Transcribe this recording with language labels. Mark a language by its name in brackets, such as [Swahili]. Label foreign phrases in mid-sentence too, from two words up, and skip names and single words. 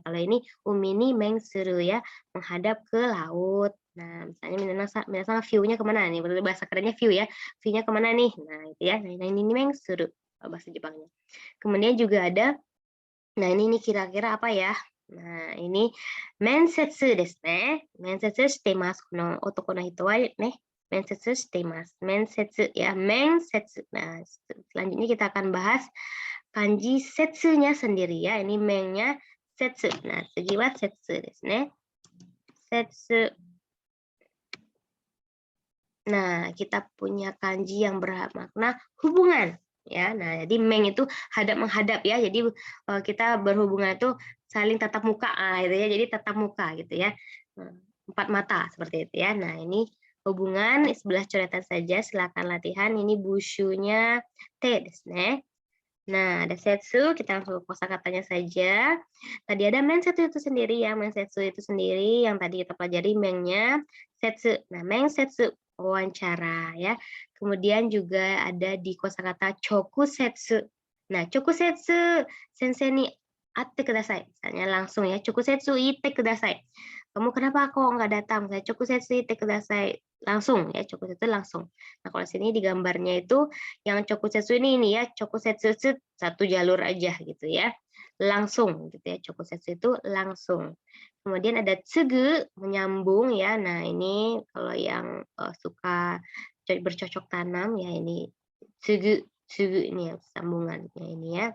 [Indonesian] Kalau ini Umi ini mengsuru ya, menghadap ke laut. Nah, misalnya minasang view-nya kemana nih? Bahasa kerennya view ya. View-nya kemana nih? Nah, itu ya. Nah, ini mengsuru bahasa Jepangnya. Kemudian juga ada, nah ini kira-kira apa ya? Nah, ini [Japanese] 面接 です ね. 面接 してます. この 男 の 人 は ね、面接 してます. [Indonesian] Mensetsu ya, mensetsu. Nah, selanjutnya kita akan bahas kanji setsunya sendiri ya. Ini mengnya setsu. Nah, [Japanese] 次 は 接 です ね. Setsu. [Indonesian] Nah, kita punya kanji yang bermakna hubungan ya. Nah, jadi meng itu hadap menghadap ya. Jadi kita berhubungan itu saling tatap muka gitu ya. Jadi tatap muka gitu ya. Empat mata seperti itu ya. Nah, ini hubungan 11 coretan saja. Silakan latihan. Ini bushunya [Japanese] 手 です ね. [Indonesian] Nah, ada setsu, kita langsung ke kosakatanya saja. Tadi ada mensetsu itu sendiri ya, mensetsu itu sendiri yang tadi kita pelajari mengnya setsu. Nah, mengsetsu wawancara ya. Kemudian juga ada di kosakata chokusetsu. [Japanese] Nah, 直接 先生 に 会って ください. [Indonesian] Misalnya langsung ya, [Japanese] 直接 言って ください. [Indonesian] Kamu kenapa kok nggak datang? [Japanese] Saya 直接 言って ください. [Indonesian] Langsung ya, chokusetsu langsung. Nah, kalau sini di gambarnya itu yang chokusetsu ini ya, chokusetsu satu jalur aja gitu ya. Langsung gitu ya, chokusetsu itu langsung. Kemudian ada tsugu, menyambung ya. Nah, ini kalau yang suka bercocok tanam ya ini tsugu, tsugu ini ya sambungannya ini ya.